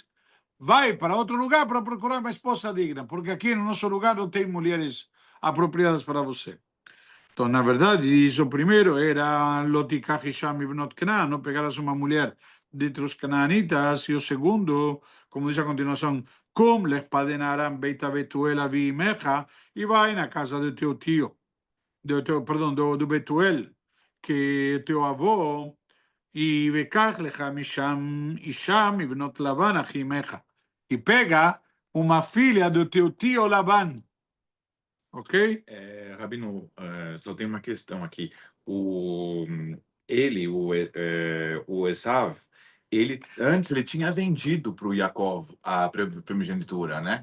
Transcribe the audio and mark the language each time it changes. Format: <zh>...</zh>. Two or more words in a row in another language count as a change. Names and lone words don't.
<pt>Vai para outro lugar para procurar uma esposa digna, porque aqui no nosso lugar não tem mulheres apropriadas para você. Então, na verdade, isso primeiro era</pt> <he>לא תקח אשה מבנות כנען,</he> <pt>não pegarás uma mulher dentre os canaanitas, e o segundo, como diz a continuação,</pt> <he>קום לך פדנה ארם ביתה בתואל אבי אמך,</he> <pt>e vai na casa do teu tio, do Betuel, que é teu avô, e</pt> <he>וקח לך משם אשה מבנות לבן אחי אמך,</he> <pt>e pega uma filha do teu tio Lavan. Ok? Rabino, só tem uma questão aqui. O Esav, antes ele tinha vendido para o Yaakov a primogenitura, né?</pt>